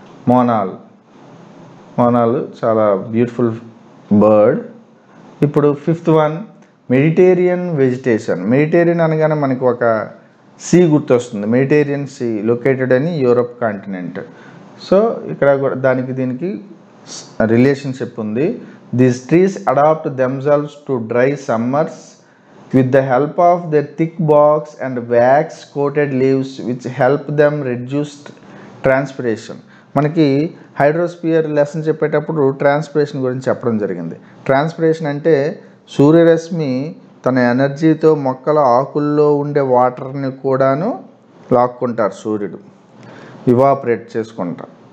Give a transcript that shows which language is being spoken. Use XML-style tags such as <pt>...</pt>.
<te>మోనాల్ చాలా beautiful bird. ఇప్పుడు fifth one Mediterranean vegetation. Mediterranean అనగానే మనకు ఒక సీ గుర్తొస్తుంది, మెడిటేరియన్ సీ లొకేటెడ్ అని యూరప్ కాంటినెంట్. సో ఇక్కడ కూడా దీనికి రిలేషన్షిప్ ఉంది.</te> <en>These trees adapt themselves to dry summers with the help of their thick barks and wax coated leaves which help them reduce transpiration.</en> <te>మనకి hydrosphere lesson చెప్పేటప్పుడు transpiration గురించి చెప్పడం జరిగింది. ట్రాన్స్పిరేషన్ అంటే సూర్యరశ్మి తన ఎనర్జీతో మొక్కల ఆకుల్లో ఉండే వాటర్ని కూడాను లాక్కుంటారు, సూర్యుడు ఇవాపరేట్ చేసుకుంటారు.</te>